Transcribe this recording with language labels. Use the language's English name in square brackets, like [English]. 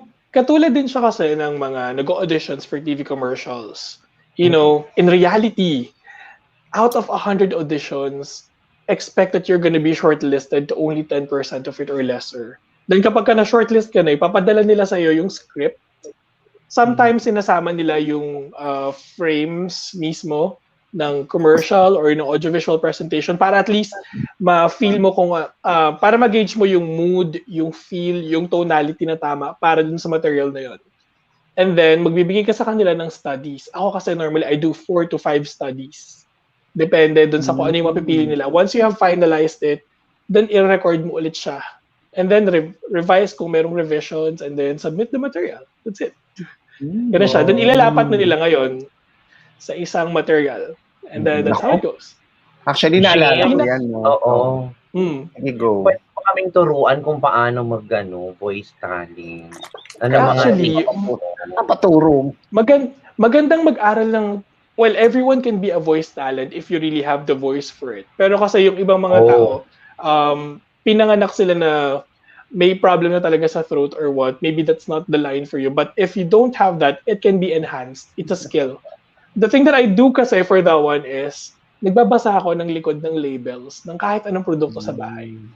[Filipino] Katulad din siya kasi ng mga nag-auditions for TV commercials. [English] You know, in reality, out of 100 auditions, expect that you're gonna be shortlisted to only 10% of it or lesser. [Filipino] Then kapag ka na-shortlist ka na, ipapadala nila sa'yo yung script. Sometimes sinasama nila yung frames mismo ng commercial or ng audiovisual presentation para at least ma-feel mo kung para ma-gauge mo yung mood, yung feel, yung tonality na tama para dun sa material na yun. [English] And then [Filipino] magbibigay ka sa kanila ng studies. Ako kasi [English] normally I do 4 to 5 studies. [Filipino] Depende dun sa kung ano yung mapipili nila. [English] Once you have finalized it, then [Filipino] i-record mo ulit siya. [English] And then revise kung merong revisions and then submit the material. That's it. [Filipino] Ganun siya. Then ilalapat na nila ngayon sa isang material. [English] And then that's how it goes. [Filipino] Actually, naalala ko yan. Oo. Sige, go. Pwede mo kaming turuan kung paano voice talent. [English] Actually, [Filipino] paturo. magandang mag-aral ng [English] well, everyone can be a voice talent if you really have the voice for it. [Filipino] Pero kasi yung ibang mga tao, pinanganak sila na may problem na talaga sa throat or what. [English] Maybe that's not the line for you. But if you don't have that, it can be enhanced. It's a skill. The thing that I do [Filipino] kasi [English] for that one is, [Filipino] nagbabasa ako ng likod ng labels ng kahit anong produkto sa bahay.